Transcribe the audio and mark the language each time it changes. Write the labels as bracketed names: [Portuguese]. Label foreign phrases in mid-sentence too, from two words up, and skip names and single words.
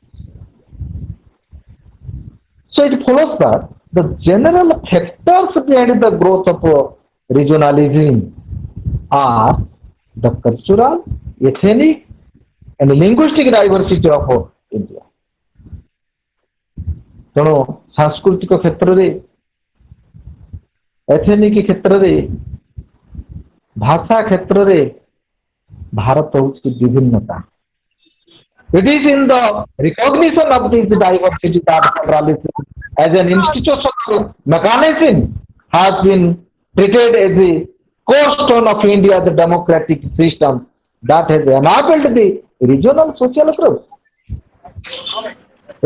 [English] So it follows that the general factors behind the growth of regionalism are the cultural, ethnic, and linguistic diversity of India. [Odia] ତେଣୁ ସାଂସ୍କୃତିକ କ୍ଷେତ୍ରରେ, ଏଥନିକ କ୍ଷେତ୍ରରେ, ଭାଷା କ୍ଷେତ୍ରରେ ଭାରତ ହେଉଛି ବିଭିନ୍ନତା. [English] It is in the recognition of this diversity that federalism as an institutional mechanism has been treated as a cornerstone of India's democratic system that has enabled the regional social growth.